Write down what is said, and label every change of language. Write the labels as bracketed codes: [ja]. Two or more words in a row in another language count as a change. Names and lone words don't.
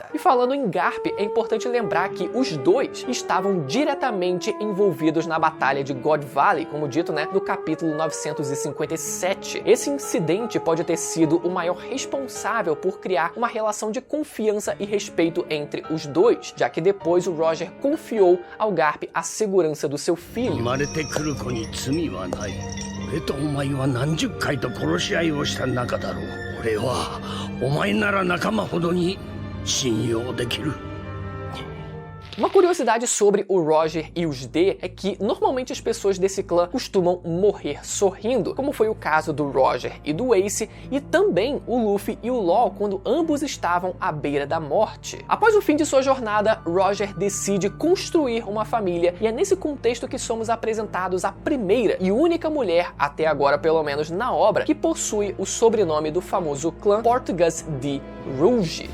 [pt] E falando em Garp, é importante lembrar que os dois estavam diretamente envolvidos na Batalha de God Valley, como dito, né, no capítulo 957. Esse incidente pode ter sido o maior responsável por criar uma relação de confiança e respeito entre os dois, já que depois o Roger confiou ao Garp a segurança do seu filho. [ja] 生まれてくる子に罪はない。俺とお前は何十回と殺し合いをした仲だろう。俺はお前なら仲間ほどに信用できる。 [pt] Uma curiosidade sobre o Roger e os D é que normalmente as pessoas desse clã costumam morrer sorrindo, como foi o caso do Roger e do Ace, e também o Luffy e o Law quando ambos estavam à beira da morte. Após o fim de sua jornada, Roger decide construir uma família, e é nesse contexto que somos apresentados a primeira e única mulher, até agora pelo menos na obra, que possui o sobrenome do famoso clã Portuguese de Rouge.